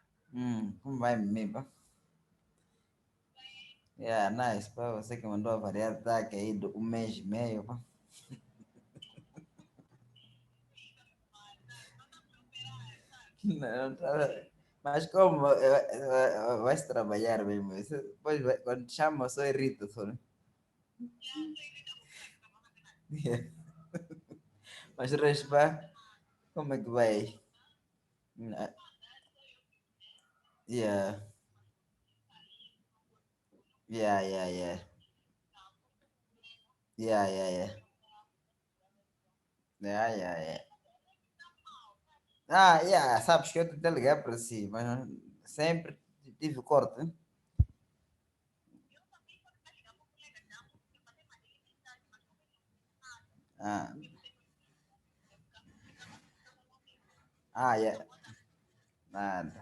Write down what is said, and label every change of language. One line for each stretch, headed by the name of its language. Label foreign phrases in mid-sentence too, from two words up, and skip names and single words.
Portuguese: Como vai mesmo, pá?
English: Yeah, nice,
Portuguese: pá. Você que mandou a variedade aí do 1 mês e meio, pá. Não, mas como vai-se trabalhar mesmo? Depois, quando te chama, só irrita, só, né? Yeah. Mas, Respa, como é que vai?
English: Ah, yeah, yeah, yeah, yeah. Yeah, yeah, yeah. Yeah, yeah, yeah. Ah, yeah,
Portuguese: sabes que eu tentei ligar para si, mas sempre tive corte, né?
English: Ah, yeah.
Portuguese: Nada.